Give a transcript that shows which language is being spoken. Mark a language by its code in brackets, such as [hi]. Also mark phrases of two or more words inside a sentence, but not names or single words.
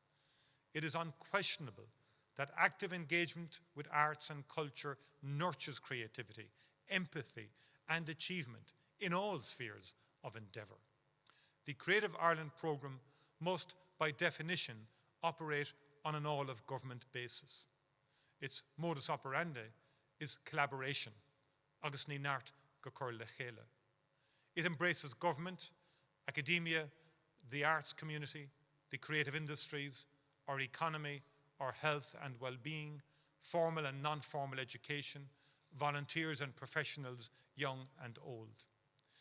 [en] It is unquestionable that active engagement with arts and culture nurtures creativity, empathy, and achievement in all spheres of endeavour. The Creative Ireland programme must, by definition, operate on an all-of-government basis. Its modus operandi is collaboration, [ga] agus ní neart go cur le chéile. [en] It embraces government, academia, the arts community, the creative industries, our economy, our health and well-being, formal and non-formal education, volunteers and professionals, young and old.